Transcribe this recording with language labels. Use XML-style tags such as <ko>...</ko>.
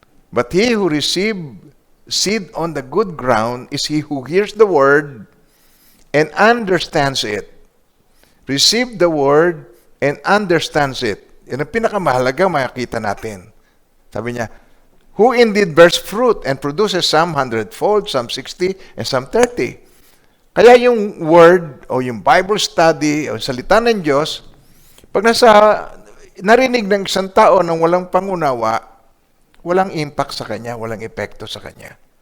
<en>But he who received seed on the good ground is he who hears the word and understands it. Receive the word and understands it.</en> <tl>Yan ang pinakamahalaga makikita natin. Sabi niya,</tl> <en>who indeed bears fruit and produces some 100-fold, some 60, and some 30.</en> <tl>Kaya yung word o yung Bible study o salita ng Diyos, pag narinig ng isang tao ng walang pangunawa, walang impact sa kanya, walang epekto sa kanya.</tl>